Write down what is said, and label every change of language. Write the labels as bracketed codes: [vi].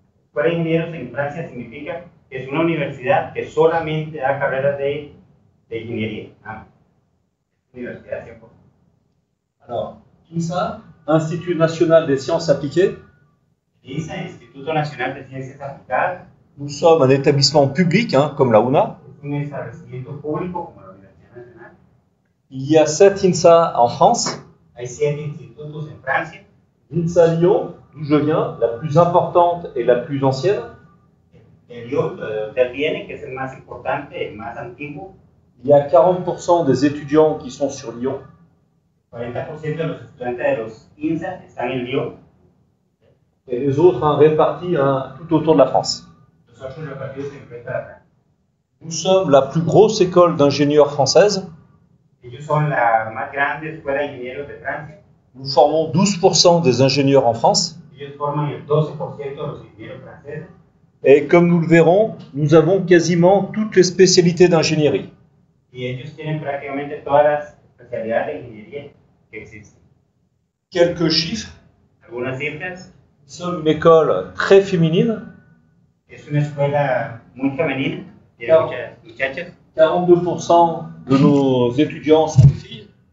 [es] Escuela de ingenieros en Francia significa que es una universidad que solamente da carreras de ingeniería. Universidad 100%. [fr] Alors, INSA, Institut National des Sciences Appliquées. [es] INSA, Instituto Nacional de Ciencias Aplicadas. [fr] Nous sommes un établissement public, comme la UNA. [es] Es un establecimiento público como la Universidad Nacional. [fr] Il y a 7 INSA en France. [es] Hay 7 institutos en Francia. [fr] L'INSA Lyon, d'où je viens, la plus importante et la plus ancienne. [es] El Lyon, de donde viene, que es el más importante, el más antiguo. [fr] Il y a 40% des étudiants qui sont sur Lyon. [es] 40% de los estudiantes de los INSA están en Lyon. [fr] Et les autres répartis tout autour de la France. [es] Los otros repartidos en el resto de la Francia. [fr] Nous sommes la plus grosse école d'ingénieurs française. [es] Ellos son la más grande escuela de ingenieros de Francia. [fr] Nous formons 12% des ingénieurs en France. [es] Ellos forman el 12% de los ingenieros franceses. [fr] Et comme nous le verrons, nous avons quasiment toutes les spécialités d'ingénierie. [es] Y ellos tienen prácticamente todas las especialidades de ingeniería que existen. [fr] Quelques chiffres. [es] Algunas cifras. [fr] Nous sommes une école très féminine. [es] Es una escuela muy femenina. Tiene muchas muchachas. [fr] 42% de nos étudiants sont des filles.